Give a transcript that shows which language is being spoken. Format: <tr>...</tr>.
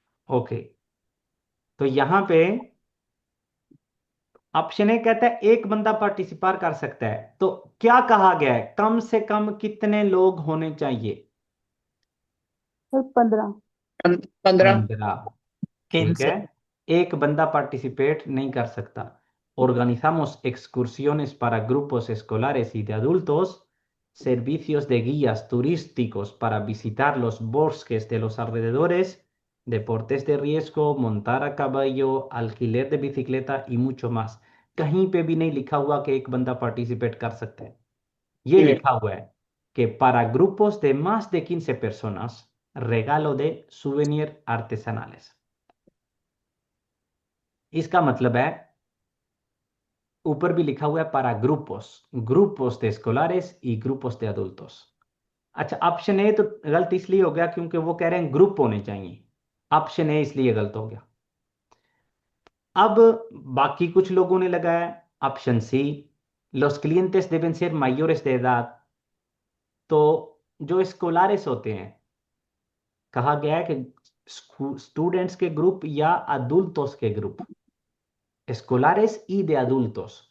<hi>Okay, तो यहाँ पे ऑप्शन ए कहता है एक बंदा पार्टिसिपेट कर सकता है, तो क्या कहा गया है, कम से कम कितने लोग होने चाहिए? सर 15। 15. 15। ठीक है, एक बंदा पार्टिसिपेट नहीं कर सकता.</hi> <es>Organizamos excursiones para grupos escolares y de adultos, servicios de guías turísticos para visitar los bosques de los alrededores, deportes de riesgo, montar a caballo, alquiler de bicicleta y mucho más.</es> <hi>कहीं पे भी नहीं लिखा हुआ कि एक बंदा participate कर सकता है. ये</hi> <es>Bien.</es> <hi>लिखा हुआ है कि</hi> <es>para grupos de más de 15 personas, regalo de souvenir artesanales.</es> <hi>इसका मतलब है, ऊपर भी लिखा हुआ है</hi> <es>para grupos, grupos de escolares y grupos de adultos.</es> <hi>अच्छा, ऑप्शन ए तो गलत इसलिए हो गया क्योंकि वो कह रहे हैं ग्रुप होने चाहिए. ऑप्शन ए इसलिए गलत हो गया. अब बाकी कुछ लोगों ने लगाया option C,</hi> <es>los clientes deben ser mayores de edad.</es> <hi>तो जो स्कोलारिस होते हैं, कहा गया है कि स्टूडेंट्स के ग्रुप या अडुल्टोस के group,</hi> <es>escolares y de adultos.</es>